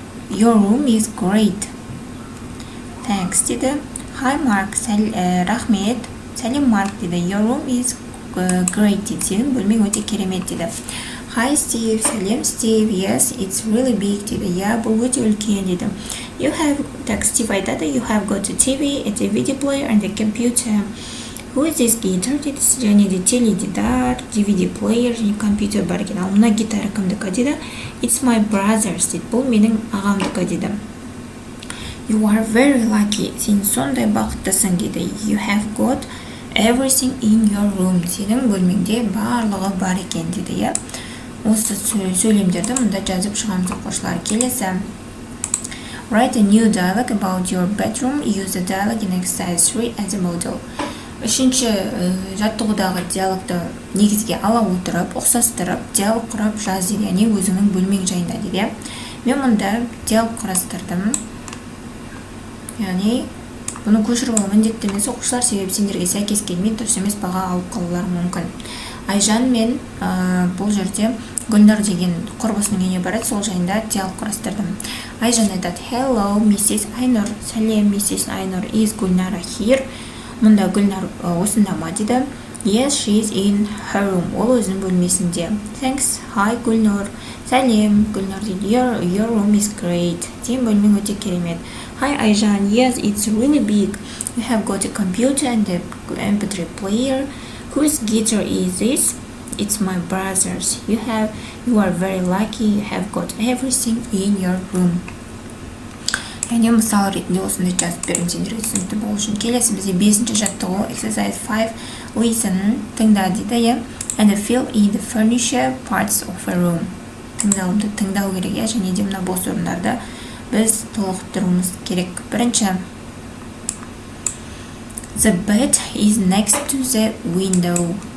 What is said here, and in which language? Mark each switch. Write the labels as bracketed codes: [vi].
[en] Your room is great. Thanks дейді. Hi Mark, рахмет. [kk] Сәлем Марк дейді. [en] Your room is great дейді. [kk] Сенің бөлмең өте керемет дейді. [en] Hi Steve, [kk] сәлем Steve. [en] Yes, it's really big дейді. [kk] Я, бұл өте үлкен дейді. Steve айтады. [en] You have got a TV, a DVD player and a computer. Who is this guitar дейді. [kk] Және де теледидар, DVD player және компьютер бар екен. Ал мына гитара кімдікі дейді. [en] It's my brother's дейді. [kk] Бұл менің ағамдікі дейді. [en] You are very lucky. [kk] Сен сондай бақыттысың дейді. [en] You have got everything in your room. [kk] Сенің бөлмеңде барлығы бар екен дейді. Осы сөйлемдерді мұнда жазып шығамыз оқушылар. Келесі. [en] Write a new dialogue about your bedroom. Use the dialogue in exercise 3 as a model. [kk] Үшінші жаттығудағы диалогты негізге ала отырып, ұқсастырып, диалог құрап жаз дейді. Яғни өзіңнің бөлмең жайында дейді. Мен мұнда диалог құрастырдым. Яғни бұны көшіріп алу міндетті емес оқушылар, себебі сендерге сәйкес келмей дұрыс емес баға алып қалулары мүмкін. Айжан мен бұл жерде Гүлнұр деген құрбысының үйіне барады, сол жайында диалог құрастырдым. Айжан айтады, [en] hello, Mrs. [kk] Айнұр. Сәлем, Mrs. Айнұр. [en] Is Гүлнара here? [kk] Мұнда Гүлнұр осында ма дейді. [en] Yes, she's in her room. [kk] Ол өзінің бөлмесінде. [en] Thanks. Hi, Гүлнұр. [kk] Сәлем, Гүлнұр дейді. [en] Your room is great. [kk] Сен бөлмең өте керемет. [en] Hi, Айжан. Yes, it's really big. You have got a computer and a MP3 player. Whose guitar is this? It's my brother's. You are very lucky. You have got everything in your room. [kk] Яғни мысал ретінде осындай жазып берем сендерге түсінікті болу үшін. Келесі бізде 5-ші жаттығу [en] exercise 5 listen [kk] тыңда дейді. [en] And fill in the furniture parts of a room. [kk] Тыңдауымды тыңдау керек, және де мына бос орындарды біз толықтыруымыз керек. [en] Бірінші, the bed is next to the window.